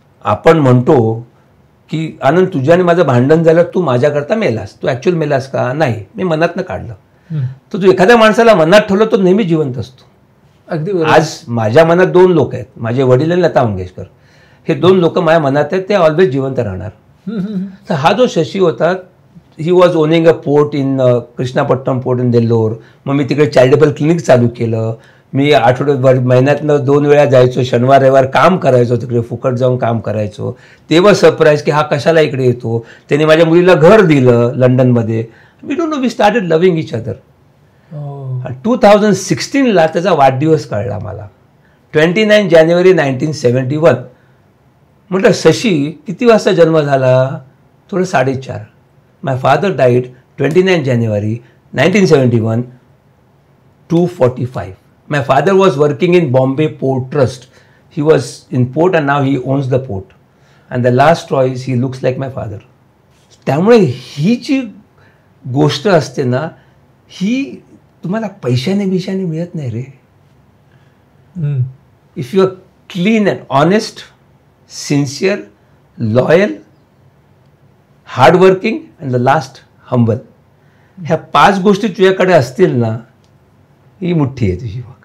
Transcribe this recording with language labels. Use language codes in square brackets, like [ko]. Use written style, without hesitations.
[mr] आपण म्हणतो की आनंद तुझ्याने माझं भांडण झालं, तू माझ्याकरता मेलास. तू ॲक्च्युअल मेलास का? नाही, मी मनातनं काढलं. तर तू एखाद्या माणसाला मनात ठेवलं तो नेहमी जिवंत असतो. अगदी. आज माझ्या मनात 2 लोक आहेत, माझे वडील आणि लता मंगेशकर. हे 2 लोक माझ्या मनात आहेत, ते ऑलवेज जिवंत राहणार. तर हा जो शशी होता, [en] He was owning a port in Krishnapatnam port in Nellore. [mr] मग मी तिकडे चॅरिटेबल क्लिनिक चालू केलं. मी आठवड्यात महिन्यातनं 2 वेळा जायचो, शनिवार रविवार काम करायचो, तिकडे फुकट जाऊन काम करायचो. तेव्हा सरप्राईज की हा कशाला इकडे येतो. त्याने माझ्या मुलीला घर दिलं लंडनमध्ये. [en] We don't know, we started loving each other. [mr] 2016ला त्याचा वाढदिवस कळला मला, [en] 29 जानेवारी 1971. [mr] म्हटलं शशी किती वाजता जन्म झाला? थोडं [en] 4:30. My father died 29 January 1971, 2:45. My father was working in Bombay Port Trust. He was in port and now he owns the port. And the last straw is he looks like my father. [mr] त्यामुळे ही जी गोष्ट असते ना, ही तुम्हाला पैशाने मिळत नाही रे. [en] if you are clean and honest, sincere, loyal, hardworking and the last humble, [mr] ह्या 5 गोष्टी तुझ्याकडे असतील ना, ही मुठ्ठी आहे तुझी.